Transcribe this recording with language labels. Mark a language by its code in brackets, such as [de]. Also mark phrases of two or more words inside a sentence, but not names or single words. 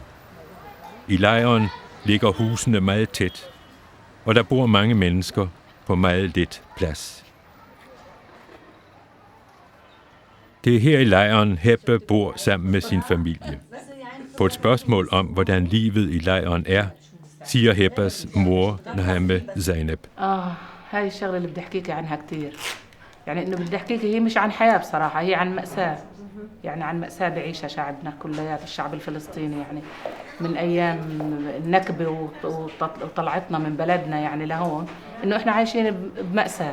[da] I lejren ligger husene meget tæt, og der bor mange mennesker på meget lidt plads. Det er her i lejren, Hebbe bor sammen med sin familie. På et spørgsmål om, hvordan livet i lejren er, siger Hebbes mor, Nahame Zainab. [ar] هاي الشغلة اللي بدي أحكيك عنها كتير. يعني إنه بدي أحكيك هي مش عن حياة بصراحة، هي عن مأساة. يعني عن مأساة بعيشها شعبنا كليات الشعب الفلسطيني، يعني من أيام النكبة وطلعتنا من بلدنا يعني لهون، إنه إحنا عايشين بمأساة.